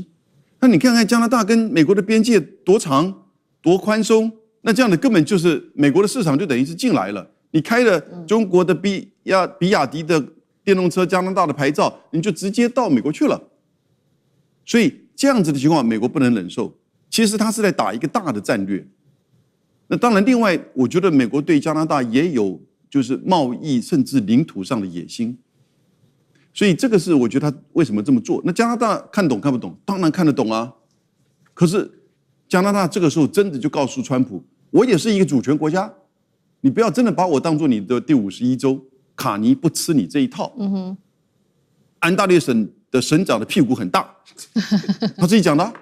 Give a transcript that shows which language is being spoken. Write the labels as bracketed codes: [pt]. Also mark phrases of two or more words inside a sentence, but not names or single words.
[zh] 那你看看加拿大跟美國的邊界多長多寬鬆，那這樣的根本就是美國的市場就等於是進來了。你開了中國的比亞迪的電動車加拿大的牌照，你就直接到美國去了。所以這樣子的情況，美國不能忍受。其實他是在打一個大的戰略。那當然，另外我覺得美國對加拿大也有就是貿易甚至領土上的野心。所以這個是我覺得他為什麼這麼做。那加拿大看懂看不懂？當然看得懂啊。可是加拿大這個時候真的就告訴川普，我也是一個主權國家，你不要真的把我當作你的第51州，卡尼不吃你這一套。安大略省的省長的屁股很大，他自己講的啊。